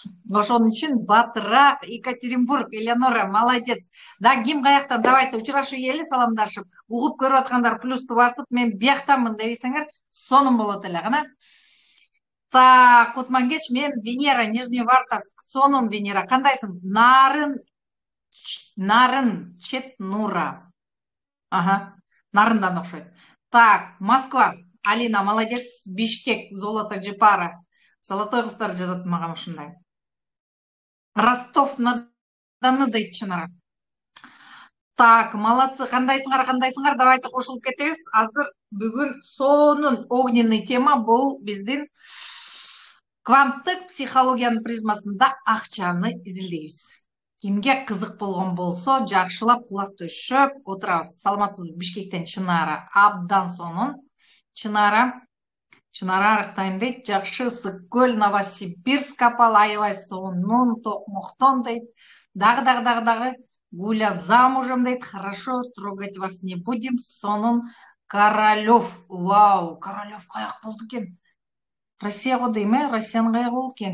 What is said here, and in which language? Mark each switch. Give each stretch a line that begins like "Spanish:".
Kyrgyz: Ошон үчүн батыраак. Екатеринбург, Элеонора, молодец.
Russian: Да,
Kyrgyz: ким каяктан, давайте учурашып ийели, саламдашып. Угуп көрүп аткандар плюсту басып, мен бияктанмын дебейсеңер, сонун болот эле. Кана. Так, кутман кеч, мен Венера, Нижневартовск, сонун Венера. Кандайсың? Нарын, чет Нура. Нарындан окшойт. Так, Москва, Алина, молодец. Бишкек, Золото Джипара. Золотой кыздар жазат мага ушундай. Ростов-на-Дону дейт Чынара. Так, молодцы. Кандайсыңар?
Russian: Давайте
Kyrgyz: кошулуп кетебиз. Азыр бүгүн сонун
Russian: огненный тема
Kyrgyz: бул биздин кванттык психологиянын призмасында акчаны изилдейбиз. Кимге кызык болгон болсо, жакшылап кулак төшөп отурабыз. Саламатсызбы? Бишкектен Чынара. Абдан сонун. Чынара арыктайм дейт. Жакшы, Ысык көл, Новосибирск капал, аябай сонун, Токмоктон дейт. Дагы. Гуля замужем дейт.
Russian: Хорошо, трогать вас не будем.
Kyrgyz: Сонун.
Russian: Королёв.
Kyrgyz: Вау, Королёв каяк болду экен? Россияга дейм, Россиянын каяк болду экен?